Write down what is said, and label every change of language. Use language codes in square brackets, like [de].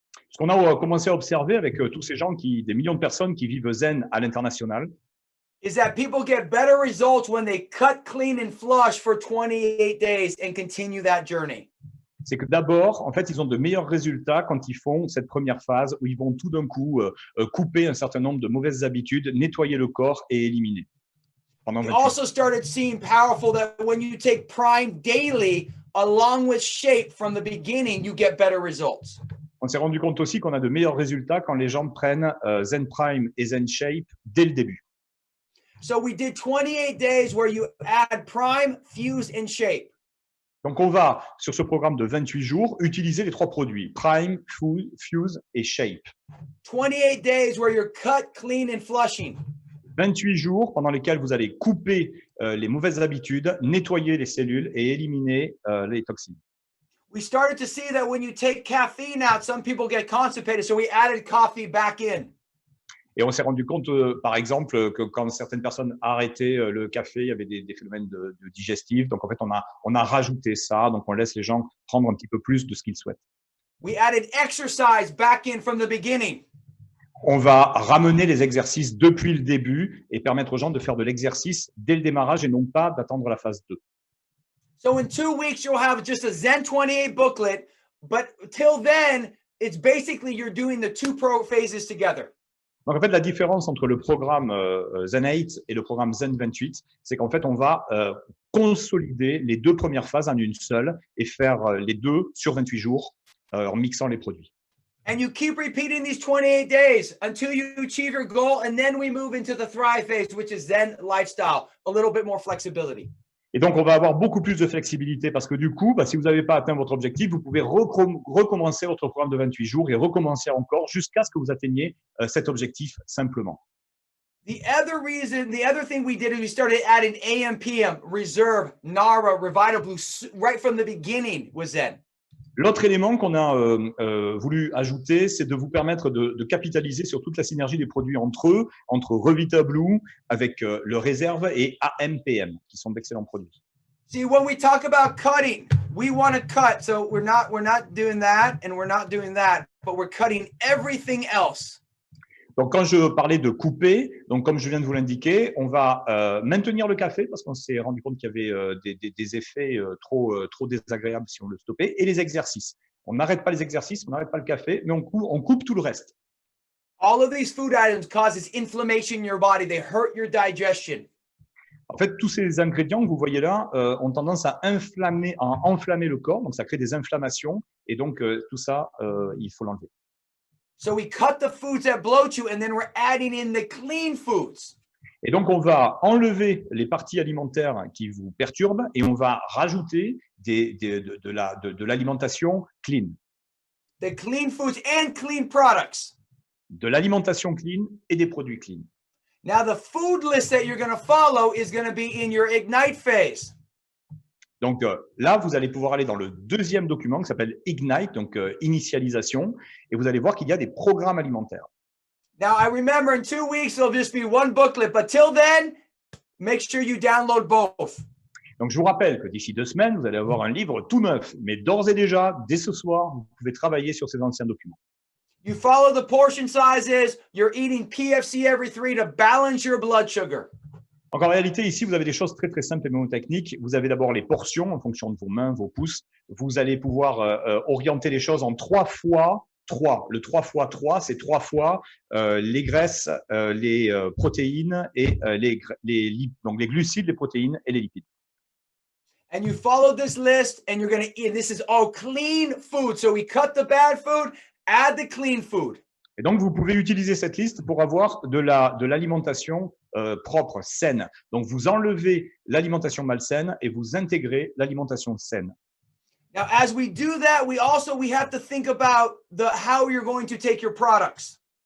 [fr] Ce qu'on a commencé à observer avec tous ces gens des millions de personnes qui vivent Zen à l'international, [en] Is that people get better results when they cut, clean, and flush for 28 days and continue that journey. [fr] c'est que d'abord, en fait, ils ont de meilleurs résultats quand ils font cette première phase où ils vont tout d'un coup couper un certain nombre de mauvaises habitudes, nettoyer le corps et éliminer. Pendant [en] We 28 also started seeing powerful that when you take Prime daily along with Shape from the beginning, you get better results. [fr] On s'est rendu compte aussi qu'on a de meilleurs résultats quand les gens prennent Zen Prime et Zen Shape dès le début. [en] So we did 28 days where you add Prime, Fuse, and Shape. [fr] Donc, on va, sur ce programme de 28 jours, utiliser les 3 produits, Prime, Fuse et Shape. [en] 28 days where you're cut, clean, and flushing. [fr] 28 jours pendant lesquels vous allez couper les mauvaises habitudes, nettoyer les cellules et éliminer les toxines. [en] We started to see that when you take caffeine out, some people get constipated, so we added coffee back in. [fr] Et on s'est rendu compte, par exemple, que quand certaines personnes arrêtaient le café, il y avait des phénomènes de digestifs. Donc, en fait, on a rajouté ça. Donc, on laisse les gens prendre un petit peu plus de ce qu'ils souhaitent. [en] We added exercise back in from the beginning. [fr] On va ramener les exercices depuis le début et permettre aux gens de faire de l'exercice dès le démarrage et non pas d'attendre la phase 2. [en] So in 2 weeks, you'll have just a Zen 28 booklet, but till then, it's basically you're doing the 2 phases together. [fr] Donc, en fait, la différence entre le programme Zen 8 et le programme Zen 28, c'est qu'en fait, on va consolider les 2 premières phases en une seule et faire les 2 sur 28 jours en mixant les produits. [en] And you keep repeating these 28 days until you achieve your goal, and then we move into the Thrive phase, which is Zen lifestyle, a little bit more flexibility. [fr] Et donc, on va avoir beaucoup plus de flexibilité parce que du coup, si vous n'avez pas atteint votre objectif, vous pouvez recommencer votre programme de 28 jours et recommencer encore jusqu'à ce que vous atteigniez cet objectif simplement. [en] The other thing we did is we started adding AM, PM, Reserve, Nara, Revital Blue, right from the beginning was Zen. [fr] L'autre élément qu'on a voulu ajouter, c'est de vous permettre de capitaliser sur toute la synergie des produits entre eux, entre Revita Blue avec le Réserve et AMPM, qui sont d'excellents produits. [en] See, when we talk about cutting, we want to cut. So we're not doing that and we're not doing that, but we're cutting everything else. [fr] Donc, quand je parlais de couper, donc comme je viens de vous l'indiquer, on va maintenir le café parce qu'on s'est rendu compte qu'il y avait des effets trop désagréables si on le stoppait, et les exercices. On n'arrête pas les exercices, on n'arrête pas le café, mais on coupe tout le reste. [en] All of these food items causes inflammation in your body. They hurt your digestion. [fr] En fait, tous ces ingrédients que vous voyez là ont tendance à enflammer le corps, donc ça crée des inflammations, et donc tout ça, il faut l'enlever. [en] So we cut the foods that bloat you, and then we're adding in the clean foods. [fr] Et donc, on va enlever les parties alimentaires qui vous perturbent et on va rajouter de l'alimentation clean. [en] The clean foods and clean products. [fr] De l'alimentation clean et des produits clean. [en] Now, the food list that you're going to follow is going to be in your Ignite phase. [fr] Donc là, vous allez pouvoir aller dans le deuxième document qui s'appelle Ignite, donc initialisation, et vous allez voir qu'il y a des programmes alimentaires. [en] Now, I remember in 2 weeks, there'll just be one booklet, but till then, make sure you download both. [fr] Donc, je vous rappelle que d'ici 2 semaines, vous allez avoir un livre tout neuf, mais d'ores et déjà, dès ce soir, vous pouvez travailler sur ces anciens documents. [en] You follow the portion sizes, you're eating PFC every 3 to balance your blood sugar. [fr] Donc, en réalité, ici, vous avez des choses très, très simples et mémotechniques. Vous avez d'abord les portions en fonction de vos mains, vos pouces. Vous allez pouvoir orienter les choses en 3 fois 3. Le 3 fois 3, c'est 3 fois les graisses, les protéines et donc les glucides, les protéines et les lipides. [en] And you follow this list and you're going to eat. This is all clean food. So we cut the bad food, add the clean food. [fr] Et donc, vous pouvez utiliser cette liste pour avoir de l'alimentation propre, saine. Donc, vous enlevez l'alimentation malsaine et vous intégrez l'alimentation saine. [en] Now, as we do that, we have to think about how you're going to take your products.